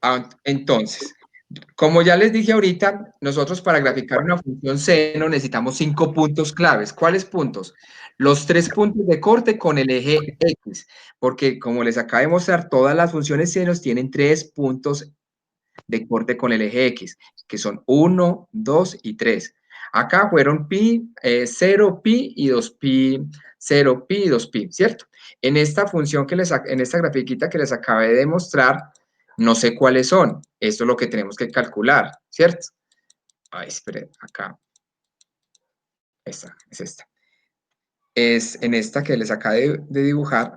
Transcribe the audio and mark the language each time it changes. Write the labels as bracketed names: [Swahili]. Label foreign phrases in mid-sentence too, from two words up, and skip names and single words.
[Spanish] Entonces, como ya les dije ahorita, nosotros para graficar una función seno necesitamos 5 puntos claves. ¿Cuáles puntos? Los 3 puntos de corte con el eje X, porque como les acabo de mostrar, todas las funciones senos tienen 3 puntos de corte con el eje X, que son 1, 2 y 3. Acá fueron pi, 0 pi y 2 pi, 0 pi y 2 pi, ¿cierto? En esta función en esta grafiquita que les acabé de mostrar, no sé cuáles son. Esto es lo que tenemos que calcular, ¿cierto? Ay, espere, acá. Esta, es esta. Es en esta que les acabé de dibujar.